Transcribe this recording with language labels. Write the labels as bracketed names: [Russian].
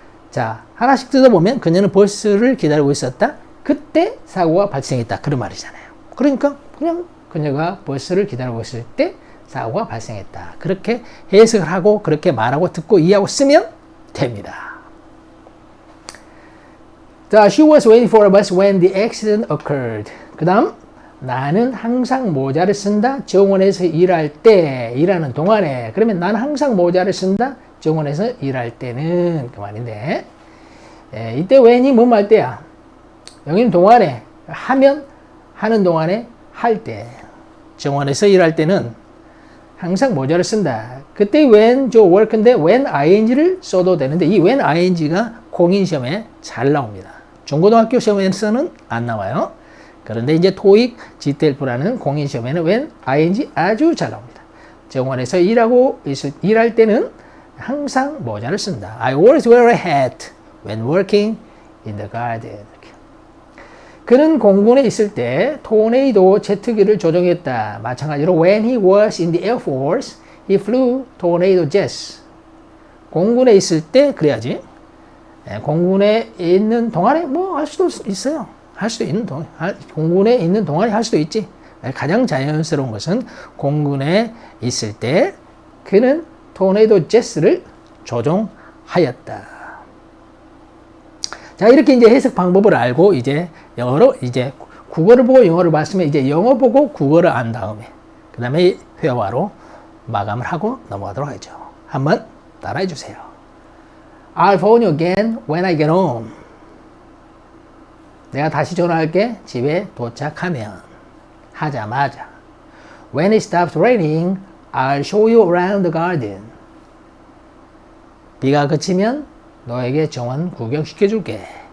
[Korean] 자, 하나씩 뜯어보면 그녀는 버스를 기다리고 있었다. 그때 사고가 발생했다. 그런 말이잖아요. 그러니까 그냥 그녀가 버스를 기다리고 있을 때 사고가 발생했다. 그렇게 해석을 하고 그렇게 말하고 듣고 이해하고 쓰면 됩니다. [English] 자, she was waiting for a bus when the accident occurred. [Korean] 그 다음, 나는 항상 모자를 쓴다. 정원에서 일할 때, 일하는 동안에. 그러면 나는 항상 모자를 쓴다. 정원에서 일할 때는 그 말인데, 이때 when이 뭐뭐 할 때야? 여기는 동안에, 하는 동안에 할 때. 정원에서 일할 때는 항상 모자를 쓴다. 그때 when 저 work인데 when ing를 써도 되는데 이 when ing가 공인 시험에 잘 나옵니다. 중고등학교 시험에서는 안 나와요. 그런데 이제 토익 GTLP라는 공인 시험에는 when ing 아주 잘 나옵니다. 정원에서 일할 때는 항상 모자를 쓴다. [English] I always wear a hat when working in the garden. [Korean] 그는 공군에 있을 때 토네이도 제트기를 조종했다. 마찬가지로 [English] when he was in the Air Force, he flew tornado jets. [Korean] 공군에 있을 때 그래야지. 공군에 있는 동안에 뭐 할 수도 있어요. 할 수도 있는 동안, 공군에 있는 동안에 할 수도 있지. 가장 자연스러운 것은 공군에 있을 때 그는 토네이도 제트를 조종하였다. 자, 이렇게 이제 해석 방법을 알고 이제 영어로 이제 국어를 보고 영어를 봤으면 이제 영어 보고 국어를 안 다음에 그 다음에 회화로 마감을 하고 넘어가도록 하죠. 한번 따라해 주세요. [English] I'll phone you again when I get home. [Korean] 내가 다시 전화할게 집에 도착하면. 하자마자. [English] When it stops raining, I'll show you around the garden. [Korean] 비가 그치면 너에게 정원 구경시켜줄게.